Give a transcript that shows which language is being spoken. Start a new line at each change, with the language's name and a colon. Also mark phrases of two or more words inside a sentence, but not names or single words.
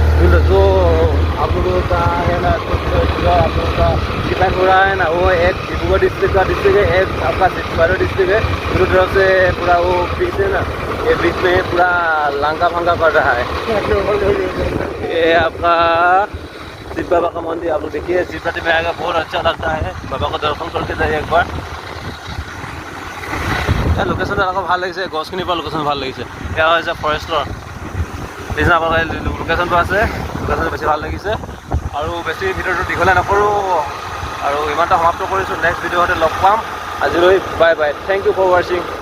Hindi: जो आप लोगों का है ना, तो आप लोगों का डिपेंड हो रहा है ना, वो एक डिब्रूगढ़ डिस्ट्रिक्ट का डिस्ट्रिक्ट है, एक आपका चराइदेउ डिस्ट्रिक्ट है। दोनों तरफ से पूरा वो बीच है ना, ये बीच में पूरा लांगा फांगा कर रहा है। ये आपका शिव बाबा का मंदिर आप लोग देखिए, शिवरात्रि में आएगा बहुत अच्छा लगता है। बाबा का दर्शन करके जाइए एक बार।
Assamese: লোকেশ্যনটো আকৌ ভাল লাগিছে, গছখিনিৰ পৰা লোকেশ্যন ভাল লাগিছে। এয়া হৈছে ফৰেষ্টৰ নিচিনা আপোনালোকে লোকেশ্যনটো আছে, লোকেশ্যনটো বেছি ভাল লাগিছে। আৰু বেছি ভিডিঅ'টো দীঘলে নকৰোঁ আৰু ইমানটা সমাপ্ত কৰিছোঁ।
English: next video
Assamese: লগ পাম। আজিলৈ
English: bye bye, thank you for watching.